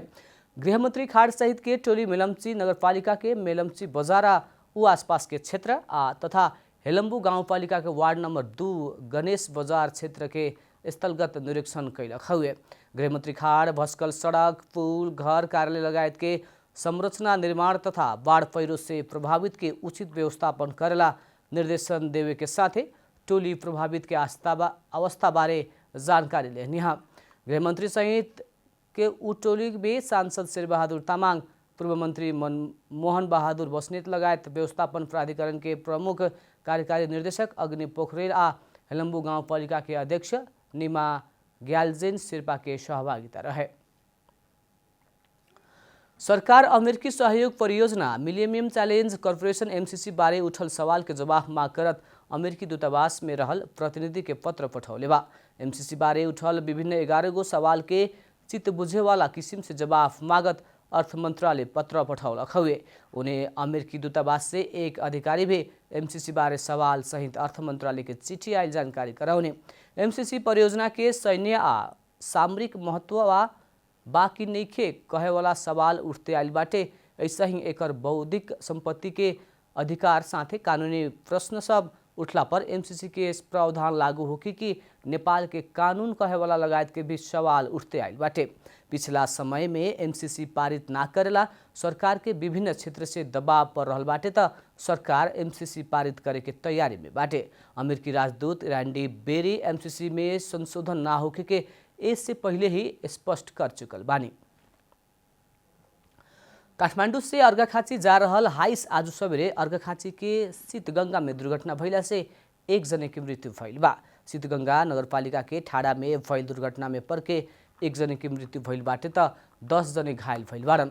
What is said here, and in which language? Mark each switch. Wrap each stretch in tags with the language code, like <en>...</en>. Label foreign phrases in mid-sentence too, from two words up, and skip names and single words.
<bho>गृहमंत्री खाड़ सहित के टोली मेलम्ची नगरपालिका के मेलम्ची बजारा उ आसपास के क्षेत्र तथा हेलम्बू गाउँपालिका के वार्ड नंबर 2 गणेश बजार क्षेत्र के स्थलगत निरीक्षण कैलक हुए। गृहमंत्री खाड़ भस्कल सड़क, पुल, घर, कार्यालय लगायत के संरचना निर्माण तथा बाढ़ पहिरो से प्रभावित के उचित व्यवस्थापन करेला निर्देशन देवे के साथ टोली प्रभावित के अवस्था बारे जानकारी लेनी है। गृहमंत्री सहित के उ टोली में सांसद शेरबहादुर तामाङ, पूर्व मंत्री मोहन बहादुर बस्नेत लगायत व्यवस्थापन प्राधिकरण के प्रमुख कार्यकारी निर्देशक अग्नि पोखरेल आ हेलम्बू गाउँपालिका के अध्यक्ष निमा ग्याल्जेन शेर्पा के सहभागिता रहे। सरकार अमेरिकी सहयोग परियोजना मिलेनियम चैलेंज कॉर्पोरेशन एमसीसी बारे उठल सवाल के जवाब माग करत अमेरिकी दूतावास में रहल प्रतिनिधि के पत्र पठौले बा। एमसीसी बारे उठल विभिन्न 11 गो सवाल के चित्त बुझे वाला किसिम से जवाब मागत अर्थ मंत्रालय पत्र पठौलक हुए। उन्हें अमेरिकी दूतावास से एक अधिकारी भी एमसीसी बारे सवाल सहित अर्थ मंत्रालय के चिट्ठी आयल जानकारी कराउने। एमसीसी परियोजना के सैन्य आ सामरिक महत्व वा बाकी नइखे कहे वाला सवाल उठते आयल बाटे। ऐसा ही एकर बौद्धिक संपत्ति के अधिकार साथे कानूनी प्रश्न सब उठला पर एमसीसी के प्रावधान लागू होकी कि नेपाल के कानून कहे वाला लगायत के भी सवाल उठते आयल बाटे। पिछला समय में एमसीसी पारित ना करेला सरकार के विभिन्न क्षेत्र से दबाव पर रहल बाटे त सरकार एमसीसी पारित करे के तैयारी में बाटे। अमेरिकी राजदूत रैंडी बेरी एमसीसी में संशोधन ना होके के इससे पहले ही स्पष्ट कर चुकल बानी। काठमाडौँ से अर्घाखाँची जा रहल हाइस आज सवेरे अर्घाखाँची के शीतगंगा में दुर्घटना भइला से 1 जने की मृत्यु भइल बा। शीतगंगा नगरपालिका के ठाड़ा में भइल दुर्घटना में परके 1 जने की मृत्यु भइल बाटे त 10 जने घायल भइल बारन।</bho>